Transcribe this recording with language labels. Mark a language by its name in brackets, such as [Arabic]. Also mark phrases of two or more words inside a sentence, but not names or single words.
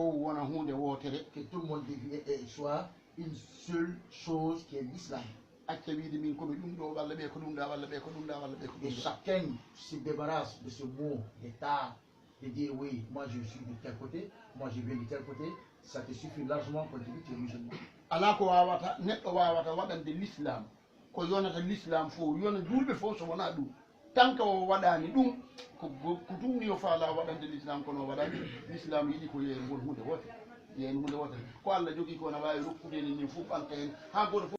[French] Que tout le monde soit une seule chose qui est l'islam. Et chacun se débarrasse de ce mot d'État, de dire oui, moi je suis de tel côté, moi je viens de tel côté, ça te suffit largement pour dire que tu es musulman. [Fula] Ala ko wawata neɗɗo wawata waɗande l'islam ko yonata l'islam fo yona julɓe fo so wona ɗum [French] tant que [Fula] o waɗani ɗum ko tumni o faala waɗande l'islam kono waɗani l'islam yiɗi ko yeyen ngol hunde wote yeyen hunde wote ko Allah jogui ko ne wawi rokkudeni ni fof ɓanka hen ha goto fof